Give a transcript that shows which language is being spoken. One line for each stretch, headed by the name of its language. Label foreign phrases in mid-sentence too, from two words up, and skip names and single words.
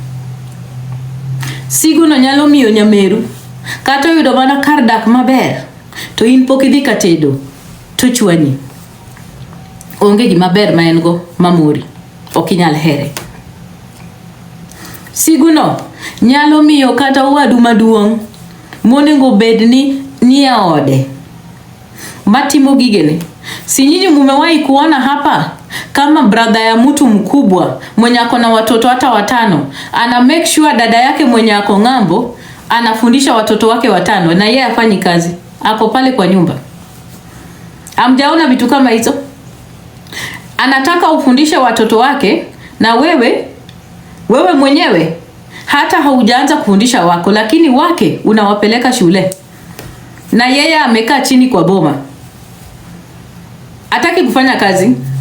Luo (Kenya and Tanzania): Sigu no nyalo miyo nyameru kata yudo mana kar dak maber, to in pok idhi katedo to chwanyi. Onge gima ber ma en go mamori, ok inyal here. Sigu no nyalo miyo kata wadu maduong' monego bedni ni e ode matimo gigene.
Swahili: Si nyinyi mumewahi kuona hapa kama brother ya mtu mkubwa mwenye ako na watoto hata 5, ana
English: make sure
Swahili: dada yake mwenye ako ng'ambo anafundisha watoto wake 5 na yeye afanyi kazi, ako pale kwa nyumba? Hamjaona vitu kama hizo? Anataka ufundishe watoto wake na wewe mwenyewe hata haujaanza kufundisha wako, lakini wake unawapeleka shule na yeye amekaa chini kwa boma, hataki kufanya kazi.